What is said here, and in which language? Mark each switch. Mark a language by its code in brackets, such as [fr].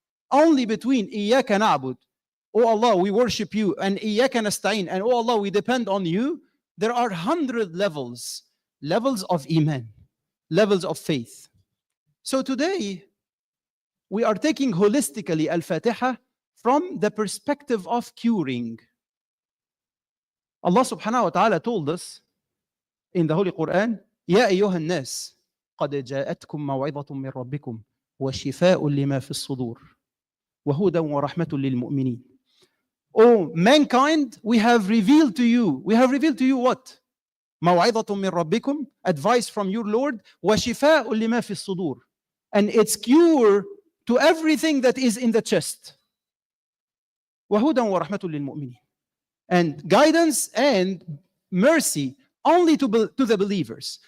[en] Only between [ar] إِيَّاكَ نَعْبُدُ, [en] oh Allah, we worship you, and [ar] إِيَّاكَ نَسْتَعِينُ, [en] and oh Allah, we depend on you. There are 100 levels of Iman, levels of faith. So today, we are taking holistically Al-Fatiha from the perspective of curing. Allah subhanahu wa ta'ala told us in the Holy Quran, [ar] يا أيها الناس قد جاءتكم موعظة من ربكم وشفاء لما في الصدور وهدى ورحمة للمؤمنين. [en] Oh mankind, we have revealed to you what? [ar] موعظة من ربكم, [en] advice from your Lord, [ar] وشفاء لما في الصدور, [en] and it's cure to everything that is in the chest. [ar] وهدى ورحمة للمؤمنين, [en] and guidance and mercy only to the believers.